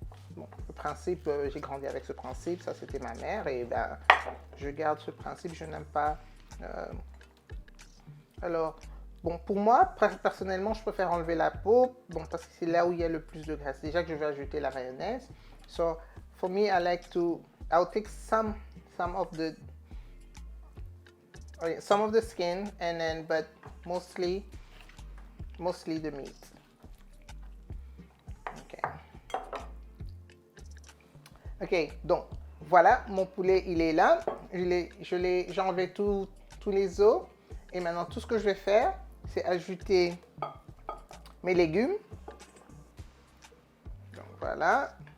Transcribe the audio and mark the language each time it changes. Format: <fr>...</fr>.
<fr>Bon, le principe, j'ai grandi avec ce principe, ça c'était ma mère, et ben, je garde ce principe, je n'aime pas. Alors, bon, pour moi, personnellement, je préfère enlever la peau, bon, parce que c'est là où il y a le plus de graisse. Déjà que je vais ajouter la mayonnaise.</fr> <en>So, for me, I'll take some of the skin, and then, but mostly the meat.</en> <fr>Ok, donc voilà, mon poulet il est là. J'ai enlevé tous les os. Et maintenant, tout ce que je vais faire, c'est ajouter mes légumes. Donc voilà.</fr>